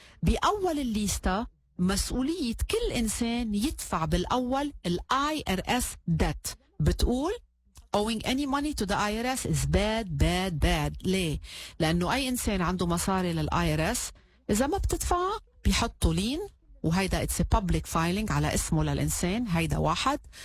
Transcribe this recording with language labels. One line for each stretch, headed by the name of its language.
Arabic: بأول الليستة مسؤولية كل إنسان يدفع بالأول IRS debt.
English: بتقول owing any money to the IRS is bad.
Arabic: ليه؟ لأنه أي إنسان عنده مصاري للIRS إذا ما بتدفعها بيحطوا لين، وهيدا
English: it's a public filing
Arabic: على اسمه للإنسان. هيدا واحد.